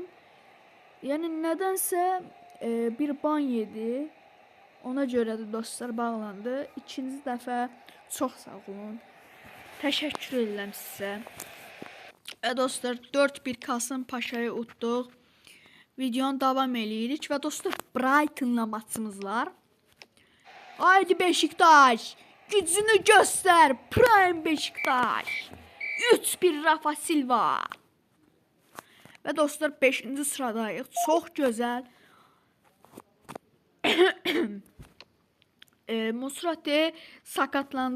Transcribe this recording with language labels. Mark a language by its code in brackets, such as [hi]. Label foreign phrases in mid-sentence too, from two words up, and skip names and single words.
[az] Yəni nədənsə bir ban yedi. Ona görə də dostlar bağlandı. İkinci dəfə çox sağ olun. Təşəkkür edirəm sizə. Dostlar 4-1 Kasımpaşa'yı utduq. Videonu davam eləyirik və dostlar Brighton'la maçımız var. [tr] Haydi Beşiktaş! Gücünü göster Prime Beşiktaş. [az] 3-1 Rafa Silva. Ve dostlar 5-ci sıradayıq. Çox gözəl. Musrati sakatlandı.